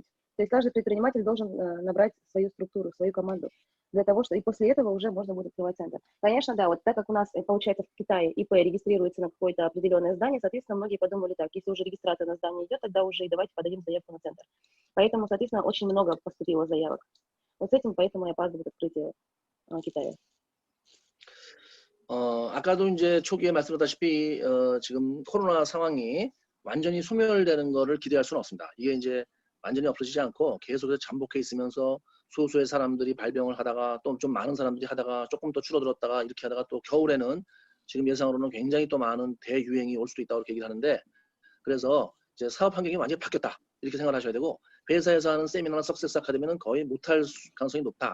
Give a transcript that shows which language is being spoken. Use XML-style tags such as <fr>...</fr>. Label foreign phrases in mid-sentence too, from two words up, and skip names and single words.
<ru>То есть каждый предприниматель должен набрать свою структуру, свою команду, для того, что и после этого уже можно будет открывать центр. Конечно, да, вот так как у нас, получается, в Китае ИП регистрируется на какое-то определенное здание, соответственно, многие подумали так, если уже регистрация на здание идет, тогда уже и давайте подадим заявку на центр. Поэтому, соответственно, очень много поступило заявок. Вот с этим поэтому и опаздывает открытие Китая.</ru> <ko>아까도 이제 초기에 말씀드렸다시피 지금 코로나 상황이 완전히 소멸되는 거를 기대할 수는 없습니다. 이게 이제 완전히 없어지지 않고 계속해서 잠복해 있으면서 소수의 사람들이 발병을 하다가 또 좀 많은 사람들이 하다가 조금 더 줄어들었다가 이렇게 하다가 또 겨울에는 지금 예상으로는 굉장히 또 많은 대유행이 올 수도 있다고 이렇게 얘기를 하는데 그래서 이제 사업 환경이 완전히 바뀌었다 이렇게 생각을 하셔야 되고 회사에서 하는 세미나나 석세스 아카데미는 거의 못할 가능성이 높다.</ko>